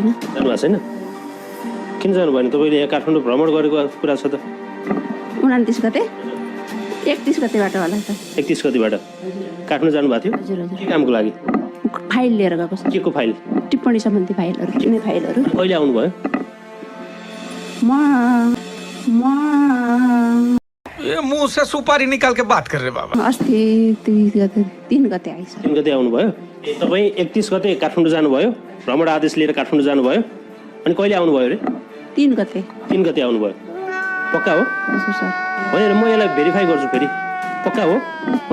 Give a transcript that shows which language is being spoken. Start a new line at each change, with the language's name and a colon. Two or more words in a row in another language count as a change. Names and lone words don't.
Nepali: जानुभएको छैन किन जानु भएन तपाईँले यहाँ काठमाडौँ भ्रमण गरेको कुरा छ त 29 गते 31 गतेबाट होला त 31 गतेबाट काठमाडौँ जानुभएको थियो हजुर हजुर के कामको लागि फाइल लिएर गएको छ के को फाइल टिप्पणी सम्बन्धी फाइलहरू कुनै फाइलहरू कहिले आउनुभयो
Hindi: ये मुंह से सुपारी निकाल के बात कर रहे बाबा
Nepali: अस्ति 3 गते आइस 3 गते आउनुभयो तपाईँ 31 गते काठमाडौँ जानुभयो भ्रमण आदेश लिएर काठमाडौँ जानुभयो अनि कहिले आउनुभयो अरे 3 गते आउनुभयो पक्का हो हजुर सर होइन म यसलाई भेरिफाई गर्छु फेरि पक्का हो